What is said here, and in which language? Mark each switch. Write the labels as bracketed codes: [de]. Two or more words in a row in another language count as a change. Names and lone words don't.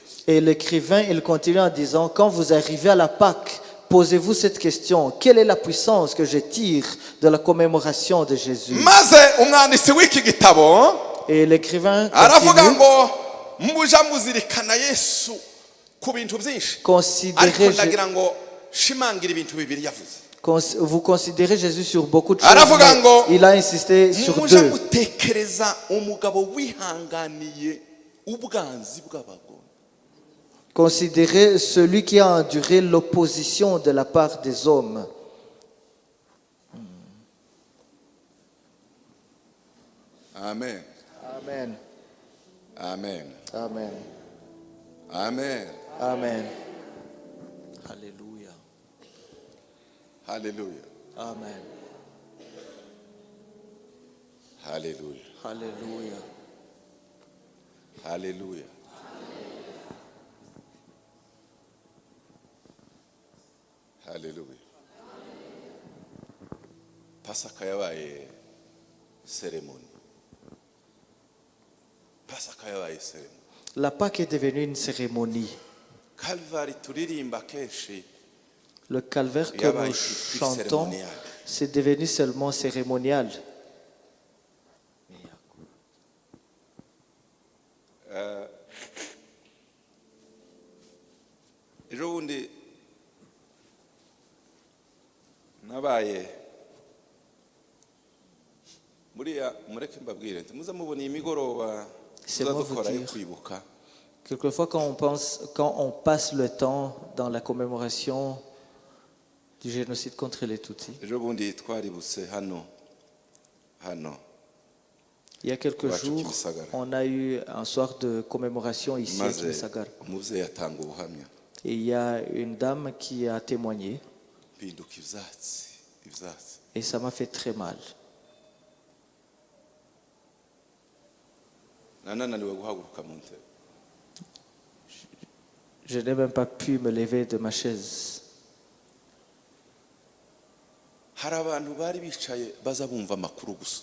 [fr] Et l'écrivain, il continue en disant, quand vous arrivez à la Pâque, posez-vous cette question. Quelle est la puissance que je tire de la commémoration de Jésus? [rw] maze umwanditsi w'iki gitabo [fr] Et l'écrivain [rw] aravuga [fr] continue, [rw] ngo muja muzirikana yesu ku bintu byinshi ariko [fr] considérez, [rw] ndagira ngo shimangira ibintu bibiri yavuze [fr] vous considérez Jésus sur beaucoup de choses, [rw] Aravuga [fr] mais [rw] ngo, [fr] il a insisté sur [rw] muja [fr] deux. [rw] mutekereza umugabo wihanganiye ubwanzi bw'abagore [fr] Considérez celui qui a enduré l'opposition de la part des hommes. [rw] amen [fr] Amen. [rw] amen [fr] Amen. [rw] amen [fr] Amen. Alléluia. [rw] Haleluya. Amen. Haleluya. [fr] Alléluia. [rw] Haleluya. Haleluya. Pasaka yabaye ceremony. Pasaka yabaye ceremony. [fr] La Pâque est devenue une cérémonie. [rw] Calvary turirimba kenshi. [fr] Le calvaire que [rw] Yabaye [fr] nous plus chantons, cérémonial. c'est devenu seulement cérémonial. [rw] Ejo bundi nabaye muriya mureke mbabwire nti muze mubona iyi migoroba [fr] C'est moi vous [rw] tuzadukora yo [fr] dire. [rw] kwibuka [fr] Quelquefois, quand on passe le temps dans la commémoration du génocide contre les Tutsis, [rw] ejo bundi twaributse hano [fr] il y a quelques [rw] Iwacu jours, Kimisagara. [fr] on a eu un soir de commémoration ici à [rw] maze [fr] Kimisagara. [rw] umubyeyi atanga ubuhamya [fr] Et il y a une dame qui a témoigné [rw] mpinduka ibyatsi [fr] et ça m'a fait très mal. [rw] nananiwe guhaguruka mu ntebe [fr] Je n'ai même pas pu me lever de ma chaise. [rw] hari abantu bari bicaye baza bumva amakuru gusa